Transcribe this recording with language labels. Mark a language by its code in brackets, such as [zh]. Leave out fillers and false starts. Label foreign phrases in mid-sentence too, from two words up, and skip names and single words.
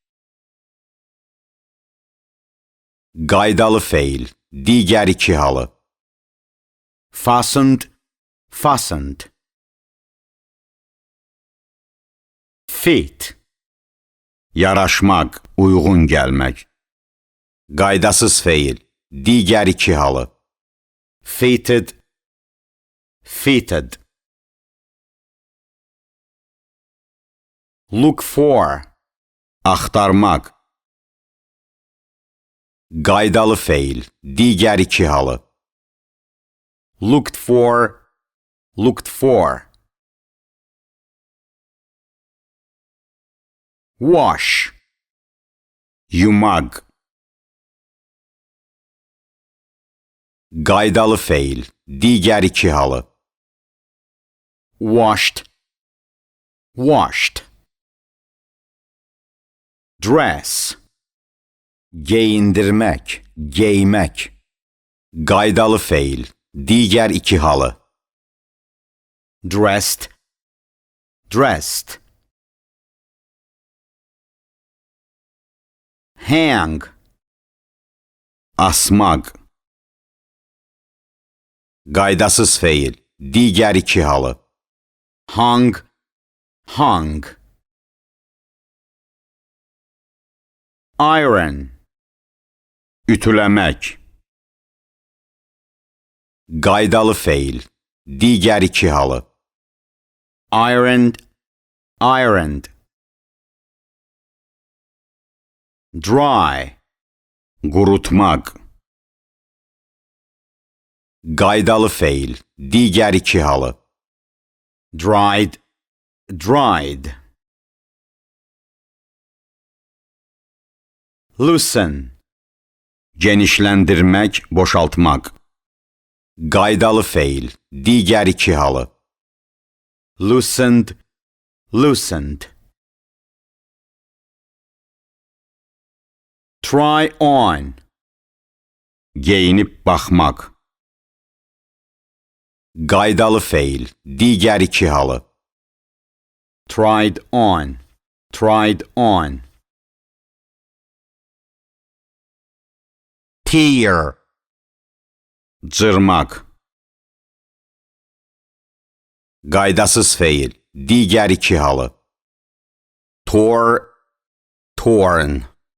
[az] Qaydalı feil, digər iki halı. [en] Fastened, fastened. [az] Fit, yaraşmaq, uyğun gəlmək. Qaydasız feil, digər iki halı. [en] Fitted, fitted. Look for, [az] axtarmaq. Qaydalı feil, digər iki halı. [en] Looked for, looked for. Wash, [az] yumaq. Qaydalı feil, digər iki halı. [en] Washed, washed. [az] Dress, geyindirmək, geymək. Qaydalı feil, digər iki halı. [en] Dressed, dressed. Hang, [az] asmaq. Qaydasız feil, digər iki halı. [en] Hung, hung. Iron, ütüləmək. [az] Qaydalı feil, digər iki halı. [en] Ironed, ironed. [az] Dry, qurutmaq. Qaydalı feil, digər iki halı. [en] Dried, dried. Loosen, [az] genişləndirmək, boşaltmaq. Qaydalı feil, digər iki halı. [en] Loosened, loosened. Try on. [az] Geyinib baxmaq. Qaydalı feil, digər iki halı. [en] Tried on, tried on. Tear. [az] Cırmaq. Qaydasız feil, digər iki halı. [en] Tore, torn.